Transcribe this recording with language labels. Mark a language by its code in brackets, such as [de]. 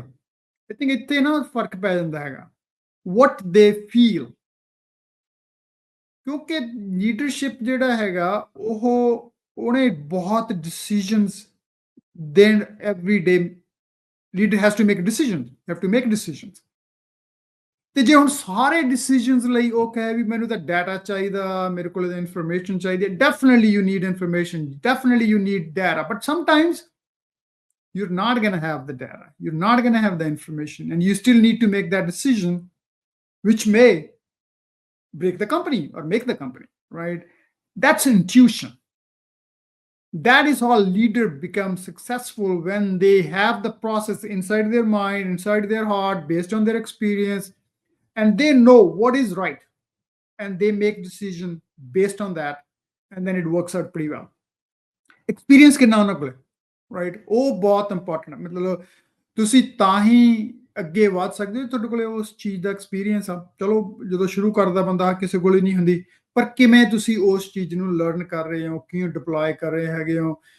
[en] I think [pa] ਇੱਥੇ ਨਾ ਫਰਕ ਪੈ ਜਾਂਦਾ ਹੈਗਾ। [en] what they feel, [pa] ਕਿਉਂਕਿ [en] leadership [pa] ਜਿਹੜਾ ਹੈਗਾ ਉਹਨੇ ਬਹੁਤ [en] Decisions then every day leader has to make decision, have to make decisions. [pa] ਤੇ ਜੇ ਹੁਣ ਸਾਰੇ ਡਿਸੀਜਨਸ ਲਈ ਉਹ ਕਹੇ ਵੀ ਮੈਨੂੰ ਤਾਂ ਡਾਟਾ ਚਾਹੀਦਾ, ਮੇਰੇ ਕੋਲ ਇਨਫੋਰਮੇਸ਼ਨ ਚਾਹੀਦੀ ਹੈ, [en] Definitely you need information, definitely you need data, but sometimes you're not going to have the data, you're not going to have the information, and you still need to make that decision, which may break the company or make the company, right? That's intuition. That is how a leader becomes successful, when they have the process inside their mind, inside their heart, based on their experience, and they know what is right, and they make decision based on that, and then it works out pretty well. [pa] Experience ਕਿੰਨਾ ਉਹਨਾਂ ਕੋਲ, right, ਉਹ ਬਹੁਤ important ਹੈ। ਮਤਲਬ ਤੁਸੀਂ ਤਾਂ ਹੀ ਅੱਗੇ ਵਧ ਸਕਦੇ ਹੋ ਤੁਹਾਡੇ ਕੋਲ ਉਸ ਚੀਜ਼ ਦਾ ਐਕਸਪੀਰੀਅੰਸ ਆ। ਚਲੋ ਜਦੋਂ ਸ਼ੁਰੂ ਕਰਦਾ ਬੰਦਾ ਕਿਸੇ ਕੋਲ ਹੀ ਨਹੀਂ ਹੁੰਦੀ, ਪਰ ਕਿਵੇਂ ਤੁਸੀਂ ਉਸ ਚੀਜ਼ ਨੂੰ ਲਰਨ ਕਰ ਰਹੇ ਹੋ, ਕਿਵੇਂ ਡਿਪਲੋਏ ਕਰ ਰਹੇ ਹੈਗੇ ਹੋ।